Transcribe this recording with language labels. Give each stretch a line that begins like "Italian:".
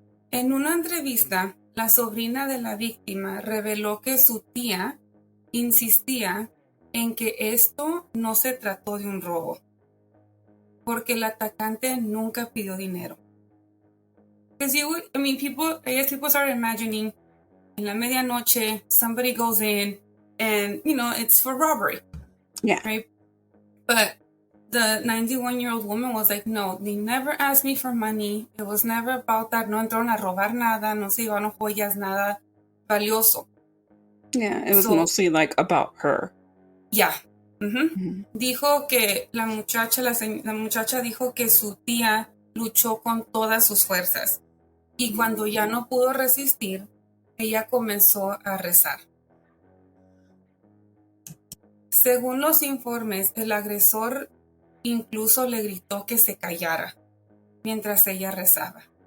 Spanish: En una entrevista, la sobrina de la víctima reveló que su tía insistía en que esto no se trató de un robo, porque el atacante nunca pidió dinero.
English: People started imagining
Spanish: en la medianoche,
English: somebody goes in and, it's for robbery. Yeah. Right? But the 91-year-old woman was like, no, they never asked me for money. It was never about that.
Spanish: No entraron a robar nada. No se llevaron joyas, nada valioso.
English: Yeah, it was mostly like about her. Yeah.
Spanish: Dijo que la muchacha dijo que su tía luchó con todas sus fuerzas. Y cuando ya no pudo resistir, ella comenzó a rezar. Según los informes, el agresor incluso le gritó que se callara mientras ella rezaba.